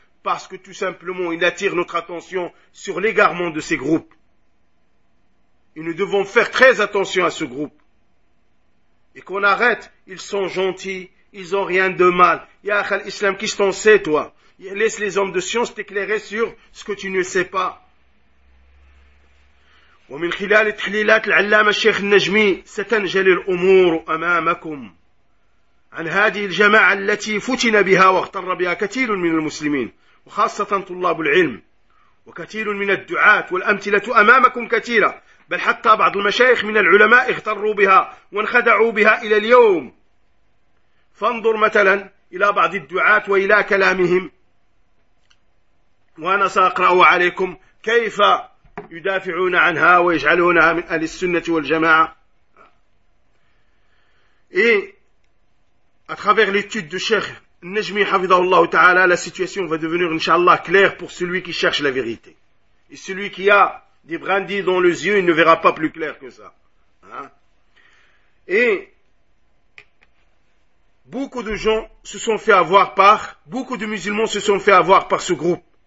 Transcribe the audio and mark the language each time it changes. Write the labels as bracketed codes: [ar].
[fr] Parce que tout simplement, il attire notre attention sur l'égarement de ces groupes. Et nous devons faire très attention à ce groupe. Et qu'on arrête, ils sont gentils, ils ont rien de mal. [ar] Ya akhal islam, [fr] qu'est-ce que t'en sais toi? Laisse les hommes de science t'éclairer sur ce que tu ne sais pas. [ar] ومن خلال تحليلات العلامة الشيخ النجمي ستنجلي الأمور أمامكم عن هذه الجماعة التي فتن بها واغتر بها كثير من المسلمين وخاصة طلاب العلم وكثير من الدعاة والأمثلة أمامكم كثيرة بل حتى بعض المشايخ من العلماء اغتروا بها وانخدعوا بها إلى اليوم فانظر مثلا إلى بعض الدعاة وإلى كلامهم وأنا سأقرأ عليكم كيف يدافعون عنها ويجعلونها من أهل السنة والجماعة. [fr] Et à travers l'étude de Cheikh Najmi [ar] حفظه الله تعالى, [fr] la situation va devenir inshallah claire pour celui qui cherche la vérité. Et celui qui a des brindilles dans les yeux, il ne verra pas plus clair que ça. Hein? Et beaucoup de gens se sont fait avoir par, beaucoup de musulmans se sont fait avoir par ce groupe.